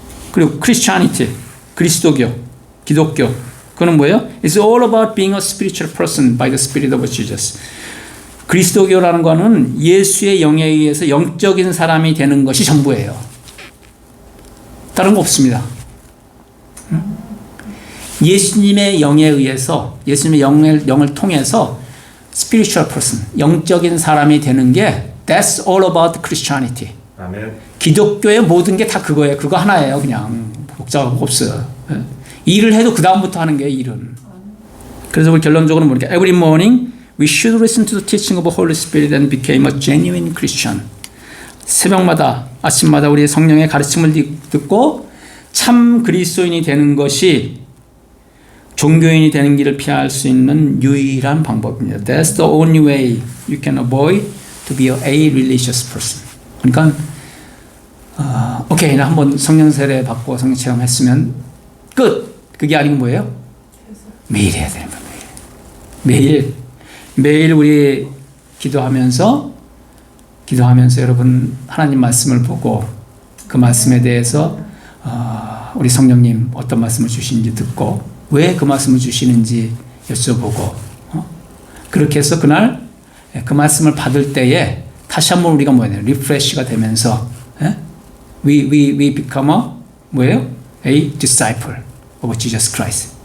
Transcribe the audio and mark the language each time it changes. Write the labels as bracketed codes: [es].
[ko] 그리고 Christianity, 그리스도교, 기독교, 그거는 뭐예요? [en] It's all about being a spiritual person by the Spirit of Jesus. [ko] 그리스도교라는 거는 예수의 영에 의해서 영적인 사람이 되는 것이 전부예요. 다른 거 없습니다. 예수님의 영에 의해서, 예수님의 영을 통해서 [en] spiritual person, [ko] 영적인 사람이 되는 게 [en] that's all about Christianity. [ko] 아멘. 기독교의 모든 게 다 그거예요. 그거 하나예요. 그냥 복잡한 거 없어요. 일을 해도 그 다음부터 하는 게 일은. 그래서 우리 결론적으로 뭐냐? [en] Every morning we should listen to the teaching of the Holy Spirit and become a genuine Christian. [ko] 새벽마다, 아침마다 우리 성령의 가르침을 듣고 참 그리스도인이 되는 것이 종교인이 되는 길을 피할 수 있는 유일한 방법입니다. [en] That's the only way you can avoid to be a religious person. [ko] 그러니까 오케이, 나 한번 성령 세례 받고 성령 체험했으면 끝. 그게 아니고 뭐예요? 매일 해야 되는 거예요. 매일 우리 기도하면서 여러분 하나님 말씀을 보고 그 말씀에 대해서 우리 성령님 어떤 말씀을 주시는지 듣고 왜 그 말씀을 주시는지 여쭤보고 그렇게 해서 그날 그 말씀을 받을 때에 다시 한번 우리가 리프레시가 되면서 [en] we become a disciple of Jesus Christ.